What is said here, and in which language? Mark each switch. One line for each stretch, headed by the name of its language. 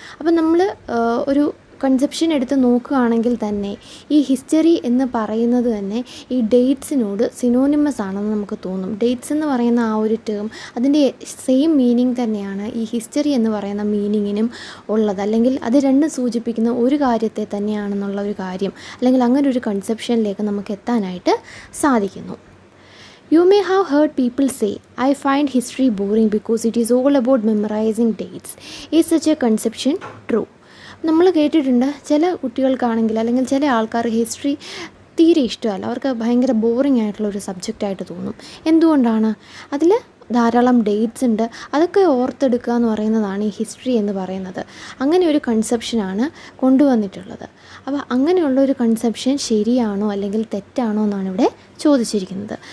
Malayalam: അപ്പം നമ്മൾ ഒരു കൺസെപ്ഷൻ എടുത്ത് നോക്കുകയാണെങ്കിൽ തന്നെ ഈ ഹിസ്റ്ററി എന്ന് പറയുന്നത് തന്നെ ഈ ഡേറ്റ്സിനോട് സിനോണിമസ് ആണെന്ന് നമുക്ക് തോന്നും. ഡേറ്റ്സ് എന്ന് പറയുന്ന ആ ഒരു ടേം അതിൻ്റെ സെയിം മീനിങ് തന്നെയാണ് ഈ ഹിസ്റ്ററി എന്ന് പറയുന്ന മീനിങ്ങിനും ഉള്ളത്, അല്ലെങ്കിൽ അത് രണ്ടും സൂചിപ്പിക്കുന്ന ഒരു കാര്യത്തെ തന്നെയാണെന്നുള്ള ഒരു കാര്യം, അല്ലെങ്കിൽ അങ്ങനെ ഒരു കൺസെപ്ഷനിലേക്ക് നമുക്ക് എത്താനായിട്ട് സാധിക്കുന്നു.
English: You may have heard people say, I find history boring because it is all about memorizing dates. Is such a conception true?
Malayalam: നമ്മൾ കേട്ടിട്ടുണ്ട് ചില കുട്ടികൾക്കാണെങ്കിൽ അല്ലെങ്കിൽ ചില ആൾക്കാർ ഹിസ്റ്ററി തീരെ ഇഷ്ടമല്ല, അവർക്ക് ഭയങ്കര ബോറിംഗ് ആയിട്ടുള്ള ഒരു സബ്ജക്റ്റായിട്ട് തോന്നും. എന്തുകൊണ്ടാണ്? അതിൽ ധാരാളം ഡേറ്റ്സ് ഉണ്ട്, അതൊക്കെ ഓർത്തെടുക്കുക എന്ന് പറയുന്നതാണ് ഈ ഹിസ്റ്ററി എന്ന് പറയുന്നത്. അങ്ങനെ ഒരു കൺസെപ്ഷനാണ് കൊണ്ടുവന്നിട്ടുള്ളത്. അപ്പോൾ അങ്ങനെയുള്ള ഒരു കൺസെപ്ഷൻ ശരിയാണോ അല്ലെങ്കിൽ തെറ്റാണോ എന്നാണ് ഇവിടെ ചോദിച്ചിരിക്കുന്നത്.